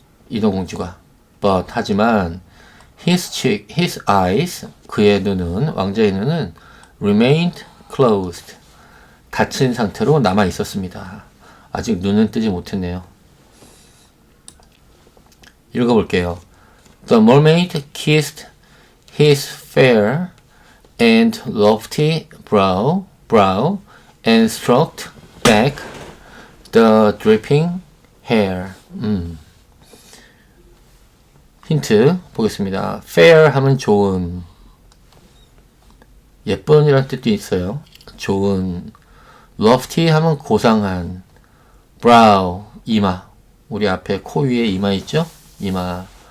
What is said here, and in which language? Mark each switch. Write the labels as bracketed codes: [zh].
[ko] 인어공주가. But 하지만 [en] his eyes, [ko] 그의 눈은, 왕자의 눈은 [en] remained closed. [ko] 닫힌 상태로 남아 있었습니다. 아직 눈은 뜨지 못했네요. 읽어볼게요. [en] The mermaid kissed his fair and lofty brow and stroked back the dripping hair. [ko] 힌트 보겠습니다. fair 하면 좋은, 예쁜이란 뜻도 있어요. 좋은. lofty 하면 고상한. brow, 이마. 우리 앞에 코 위에 이마 있죠? 이마.